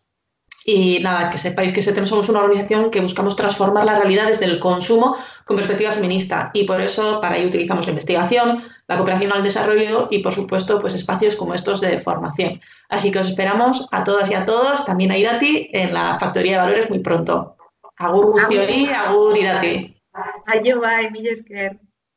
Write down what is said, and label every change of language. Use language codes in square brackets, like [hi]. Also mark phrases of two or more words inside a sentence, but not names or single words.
[es] Y nada, que sepáis que Setem somos una organización que buscamos transformar la realidad desde el consumo con perspectiva feminista y por eso para ello utilizamos la investigación, la cooperación al desarrollo y por supuesto pues espacios como estos de formación. Así que os esperamos a todas y a todos, también a Irati en la Factoría de Valores muy pronto. [eu] Agur guztioi, agur Irati. Aio bai, mila esker.